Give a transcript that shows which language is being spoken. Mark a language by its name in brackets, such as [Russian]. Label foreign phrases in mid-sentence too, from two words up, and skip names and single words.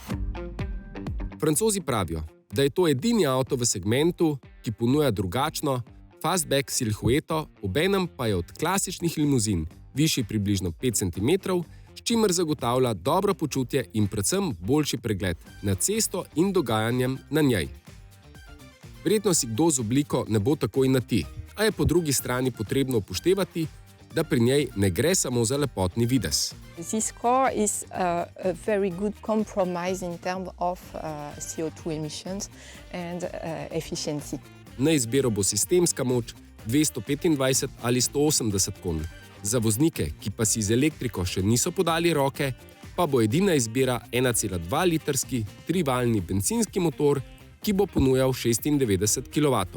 [Slovenian] Francozi pravijo, da je to edini avto v segmentu, ki ponuja drugačno fastback silhueto, obenem pa je od klasičnih limuzin višji približno 5 cm, s čimer zagotavlja dobro počutje in predvsem boljši pregled na cesto in dogajanjem na njej. Verjetno si kdo z obliko ne bo takoj na ti, a je po drugi strani potrebno upoštevati, da pri njej ne gre samo za lepotni videz. [English] This car is a very good compromise in terms of CO2 emissions and efficiency. [Slovenian] Na izbiro bo sistemska moč 225 ali 180 konj. Za voznike, ki pa si z elektriko še niso podali roke, pa bo edina izbira 1,2-litrski trivaljni bencinski motor, ki bo ponujal 96 kW.